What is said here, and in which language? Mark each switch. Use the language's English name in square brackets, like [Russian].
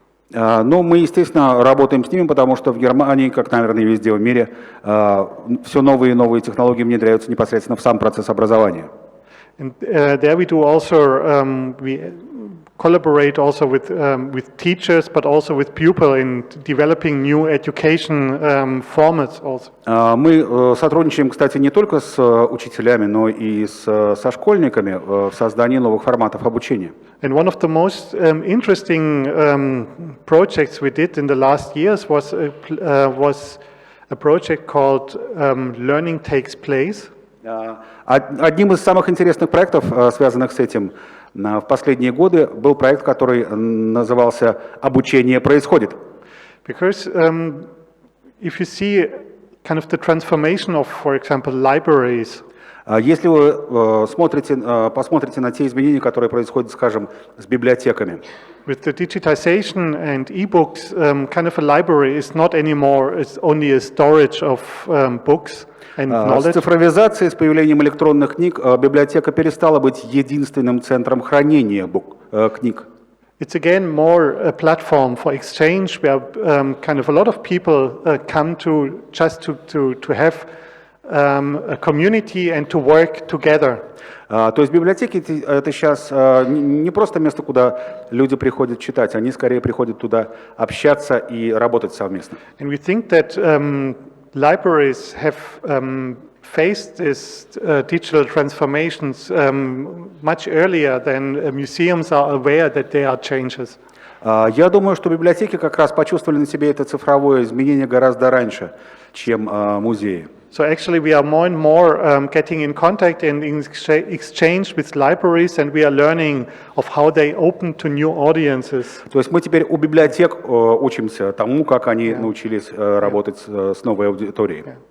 [Russian] но мы, естественно, работаем с ними, потому что в Германии, как, наверное, и везде в мире, все новые и новые технологии внедряются непосредственно в сам процесс образования. [English] And there we do also, we collaborate also with teachers, but also with pupils in developing new education formats also. [Russian] Мы сотрудничаем, кстати, не только с учителями, но и со школьниками в создании новых форматов обучения. [English] And one of the most interesting projects we did in the last years was a project called Learning Takes Place. [Russian] Одним из самых интересных проектов, связанных с этим в последние годы, был проект, который назывался «Обучение происходит». [English] Because if you see kind of the transformation of, for example, libraries, [Russian] Если вы посмотрите на те изменения, которые происходят, скажем, с библиотеками, [English] with the digitization and e-books, kind of a library is not anymore, it's only a storage of books and [Russian] с [English] knowledge. [Russian] цифровизацией, с появлением электронных книг, библиотека перестала быть единственным центром хранения книг. [English] It's again more a platform for exchange where kind of a lot of people come to just to have a community and to work together. [Russian] То есть библиотеки это сейчас не просто место, куда люди приходят читать, они скорее приходят туда общаться и работать совместно. [English] And we think that libraries have faced these digital transformations much earlier than museums are aware that there are changes. [Russian] Я думаю, что библиотеки как раз почувствовали на себе это цифровое изменение гораздо раньше, чем музеи. [English] So actually we are more and more getting in contact and in exchange with libraries, and we are learning of how they open to new audiences. [Russian] То есть мы теперь у библиотек учимся тому, как они научились работать с новой аудиторией.